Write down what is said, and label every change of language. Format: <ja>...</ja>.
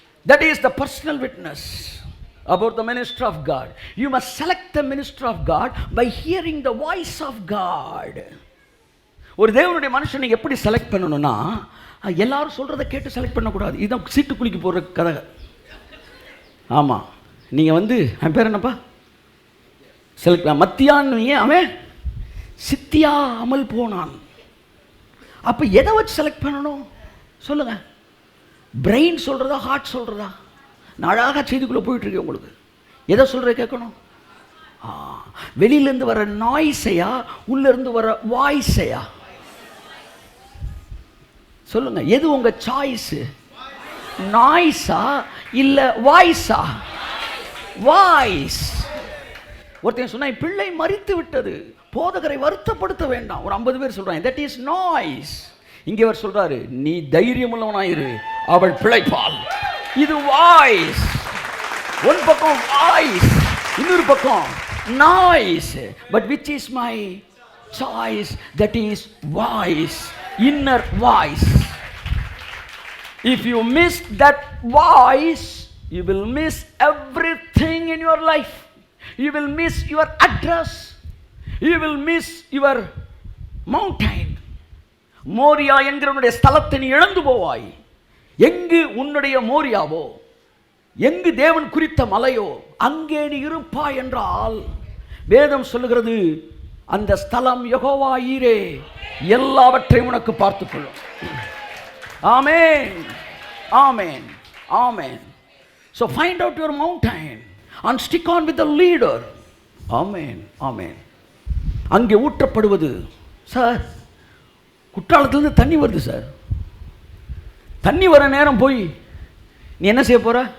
<en>That is the personal witness about the minister of God. You must select the minister of God by hearing the voice of God.</en> <ta>ஒரு தேவனுடைய மனுஷனை எப்படி select பண்ணணும்னா, எல்லாரும் சொல்றதை கேட்டு செலக்ட் பண்ணக்கூடாது. இதுதான் சீட்டு குலுக்கி போடுற கதை. ஆமா, நீங்க அவன் பேர் என்னப்பா செலக்ட் மத்தியான்னு அவன் சித்தியா அமல் போனான். அப்ப எதை வச்சு செலக்ட் பண்ணணும் சொல்லுங்க? பிரெயின் சொல்றதா, ஹார்ட் சொல்றதா? நான் அழகாக செய்திக்குள்ள போயிட்டு இருக்கேன். உங்களுக்கு எதை சொல்ற கேட்கணும்? வெளியிலேருந்து வர நாய்ஸையா, உள்ள இருந்து வர வாய்ஸையா? சொல்லுங்க, எது உங்க சாய்ஸ்? நாய்ஸா இல்ல வாய்ஸா? வாய்ஸ். ஒருத்தன் சொன்னா பிள்ளை மரித்து விட்டது, போதகரை வருத்தப்படுத்த வேண்டாம். ஒரு 50 பேர் சொல்றாங்க,</ta> <en>That is noise.</en> <ta>இங்கே அவர் சொல்றாரு, நீ தைரியம் உள்ளவனாயிரு, அவள் பிழைப்பாள். இது வாய்ஸ். ஒரு பக்கம் வாய்ஸ், இன்னொரு பக்கம் noise.</ta> <en>But which is my choice? That is voice, inner voice. If you miss that voice, you will miss everything in your life. You will miss your address. You will miss your mountain.</en> <ta>Moriah என்கிற உன்னுடைய ஸ்தலத்தை நீ இழந்து போவாய். எங்கு உன்னுடைய மோரியாவோ, எங்கு தேவன் குறித்த மலையோ, அங்கே நீ இருப்பாய் என்றால் வேதம் சொல்லுகிறது, அந்த ஸ்தலம் யெகோவா ஈரே, எல்லாவற்றையும் உனக்கு பார்த்துக்கொள்ளும். ஆமென், ஆமென், ஆமென்.</ta> <en>So find out your mountain and stick on with the leader.</en> <ta>ஆமென், ஆமென். அங்கே ஊற்றப்படுவது, சார் குற்றாலத்திலிருந்து தண்ணி வருது சார், தண்ணி வர நேரம் போய் நீ என்ன செய்ய போற?</ta>